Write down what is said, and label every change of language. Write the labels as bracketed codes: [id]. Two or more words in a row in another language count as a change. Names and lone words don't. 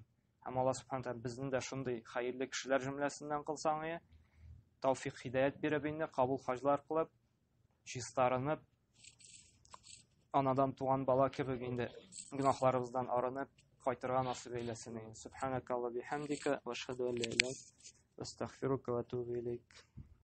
[tt] Һәм Аллаһ [ar] سبحانه وتعالى [tt] безне дә шундый хәерле кешеләр җөмләсеннән кылсаң, тәүфик хидayat биреп инде кабул хаҗлар кылып, чистарынып, анадан туган бала кебек инде гөнаһларыбыздан арынып кайтырга насыйп әйләсен. [ar] سبحانك اللهم بحمدك وأشهد أن لا إله إلا أنت أستغفرك وأتوب إليك.